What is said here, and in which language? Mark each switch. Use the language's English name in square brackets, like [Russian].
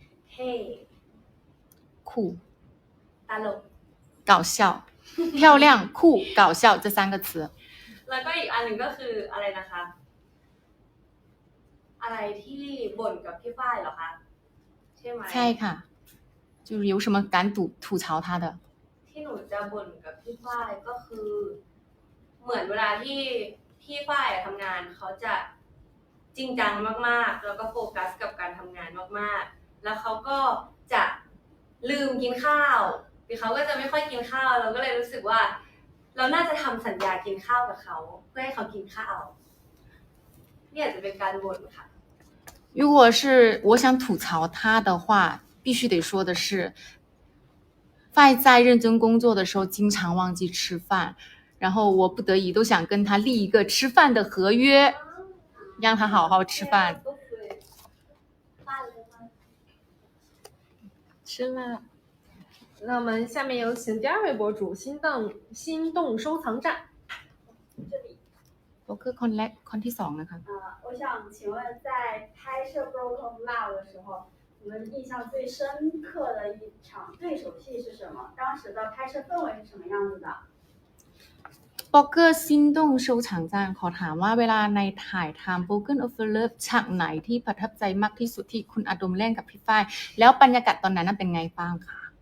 [Thai] เท่ [Chinese] 酷 [Thai] ตลก [Chinese] 搞笑漂亮酷搞笑这3个词 [Thai] แล้วก็อีกอันหนึ่งก็คืออะไรนะคะ อะไรที่บ่นกับพี่ฝ้ายเหรอคะใช่ไหม ใช่ค่ะ [Chinese] 就是有什么敢吐槽他的 [Thai] ที่หนูจะบ่นกับพี่ฝ้ายก็คือ เหมือนเวลาที่พี่ฝ้ายทำงานเขาจะจริงจังมากๆแล้วก็โฟกัสกับการทำงานมากๆแล้วเขาก็จะลืมกินข้าวหรือเขาก็จะไม่ค่อยกินข้าวเราก็เลยรู้สึกว่า เราน่าจะทำสัญญากินข้าวกับเขาเพื่อให้เขากินข้าวนี่อาจจะเป็นการบ่นค่ะ [Chinese] 如果是我想吐槽他的话必须得说的是范在认真工作的时候经常忘记吃饭然后我不得已都想跟他立一个吃饭的合约让他好好吃饭吃了。那我们下面有请第2位博主心动收藏站。这里， [Thai] โบรกเกอร์คนแรกคนที่2นะคะ [Chinese] 我想请问，在拍摄《Broken Love》的时候，你们印象最深刻的一场对手戏是什么？当时的拍摄氛围是什么样子的？ [Thai] บล็อกเกอร์ซินดงโชว์ฉางจานขอถามว่าเวลาในถ่ายทำ Broken of Love ฉากไหนที่ประทับใจมากที่สุดที่คุณอาดมเล่นกับพี่ฝ้ายแล้วบรรยากาศตอนนั้นเป็นไงบ้างคะ